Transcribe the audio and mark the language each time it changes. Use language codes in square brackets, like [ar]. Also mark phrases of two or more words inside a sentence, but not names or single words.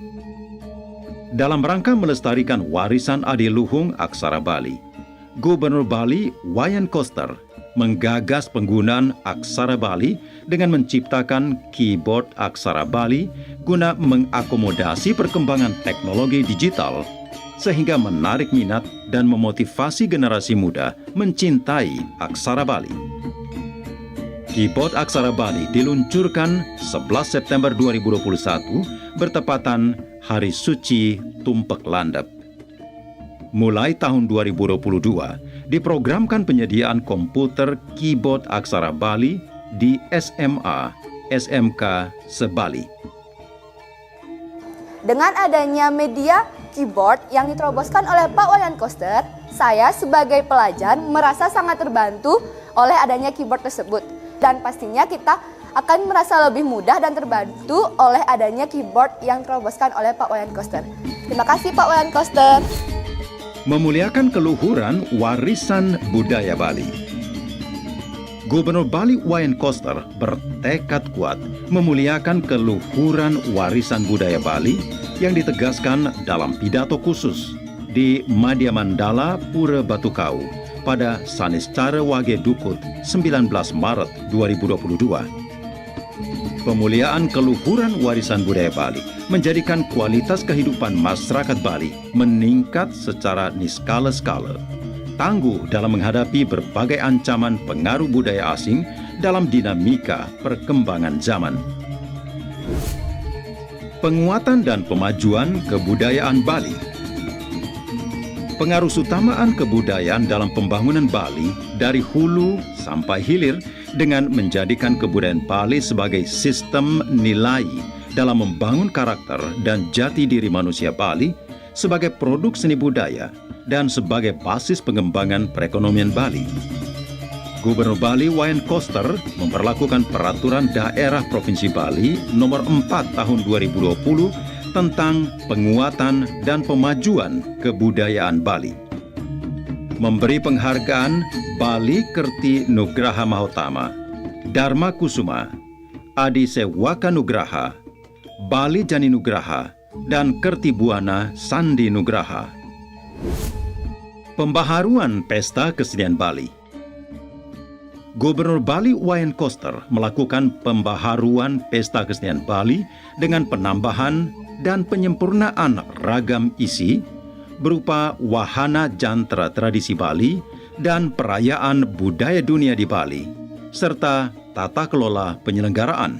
[id] Dalam rangka melestarikan warisan adiluhung aksara Bali, Gubernur Bali Wayan Koster menggagas penggunaan aksara Bali dengan menciptakan keyboard aksara Bali guna mengakomodasi perkembangan teknologi digital sehingga menarik minat dan memotivasi generasi muda mencintai aksara Bali. Keyboard aksara Bali diluncurkan 11 September 2021 bertepatan Hari Suci Tumpek Landep. Mulai tahun 2022, diprogramkan penyediaan komputer keyboard aksara Bali di SMA, SMK se-Bali. Dengan adanya media keyboard yang diteroboskan oleh Pak Wayan Koster, saya sebagai pelajar merasa sangat terbantu oleh adanya keyboard tersebut. Dan pastinya kita akan merasa lebih mudah dan terbantu oleh adanya keyboard yang diteroboskan oleh Pak Wayan Koster. Terima kasih Pak Wayan Koster. Memuliakan keluhuran warisan budaya Bali. Gubernur Bali Wayan Koster bertekad kuat memuliakan keluhuran warisan budaya Bali yang ditegaskan dalam pidato khusus di Madya Mandala Pura Batukau pada Saniscara Wage Dukut 19 Maret 2022. Pemuliaan keluhuran warisan budaya Bali menjadikan kualitas kehidupan masyarakat Bali meningkat secara niskala-skala, tangguh dalam menghadapi berbagai ancaman pengaruh budaya asing dalam dinamika perkembangan zaman. Penguatan dan pemajuan kebudayaan Bali. Pengarusutamaan kebudayaan dalam pembangunan Bali dari hulu sampai hilir dengan menjadikan kebudayaan Bali sebagai sistem nilai dalam membangun karakter dan jati diri manusia Bali sebagai produk seni budaya dan sebagai basis pengembangan perekonomian Bali. Gubernur Bali Wayan Koster memperlakukan Peraturan Daerah Provinsi Bali Nomor 4 Tahun 2020 tentang penguatan dan pemajuan kebudayaan Bali. Memberi penghargaan Bali Kerti Nugraha Mahotama, Dharma Kusuma, Adi Sewaka Nugraha, Bali Jani Nugraha, dan Kerti Buana Sandi Nugraha. Pembaharuan Pesta Kesenian Bali. Gubernur Bali Wayan Koster melakukan pembaharuan Pesta Kesenian Bali dengan penambahan dan penyempurnaan ragam isi berupa wahana jantra tradisi Bali dan perayaan budaya dunia di Bali, serta tata kelola penyelenggaraan.